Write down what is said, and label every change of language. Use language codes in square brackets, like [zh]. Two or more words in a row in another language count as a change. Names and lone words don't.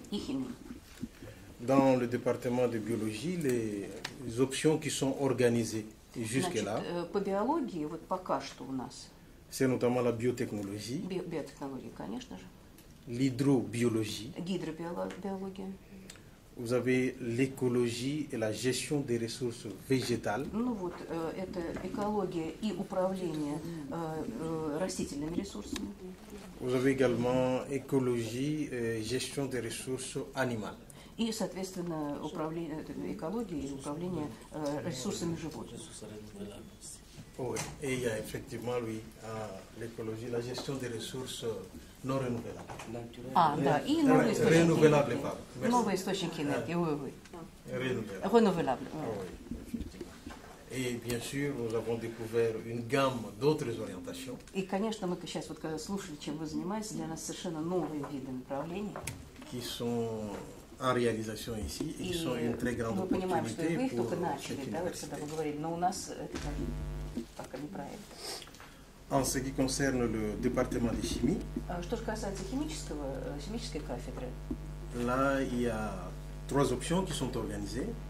[fr] Dans le département de biologie, les options qui sont organisées jusque-là, c'est notamment la biotechnologie, l'hydrobiologie, vous avez l'écologie et la gestion des ressources végétales. Vous avez également écologie et gestion des ressources animales. [ru] И, соответственно, экология и управление ресурсами животных. [fr] Oui, et il y a effectivement, l'écologie, la gestion des ressources non renouvelables. [ru] Да, и новые источники. [fr] Renouvelables, [ru] Новые источники энергии, [fr] Renouvelables. Et bien sûr, nous avons découvert une gamme d'autres orientations. [ru] И, конечно, мы сейчас вот когда слушали, чем вы занимаетесь, для нас совершенно новые виды направлений. [fr] Qui sont en réalisation ici et qui sont une très grande opportunité pour cette université. En ce qui concerne le département de chimie, là, il y a trois options qui sont organisées.